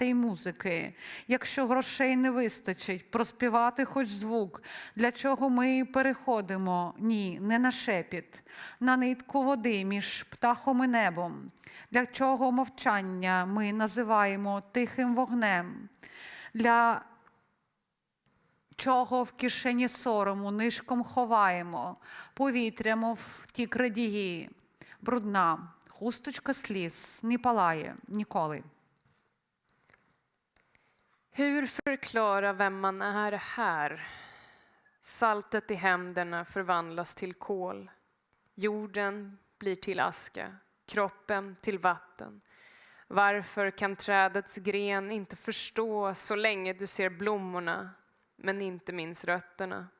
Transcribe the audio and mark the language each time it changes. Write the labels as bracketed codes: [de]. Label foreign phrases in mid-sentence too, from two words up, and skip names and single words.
[uk] й музики, якщо грошей не вистачить проспівати хоч звук, для чого ми переходимо, ні, не на шепіт, на нитку води між птахом і небом, для чого мовчання ми називаємо тихим вогнем, для чого в кишені сорому нишком ховаємо, повітря, мов ті крадії. Брудна хусточка сліз не палає ніколи. [sv] Hur förklara vem man är här? Saltet i händerna förvandlas till kol. Jorden blir till aska, kroppen till vatten. Varför kan trädets gren inte förstå så länge du ser blommorna, men inte minns rötterna?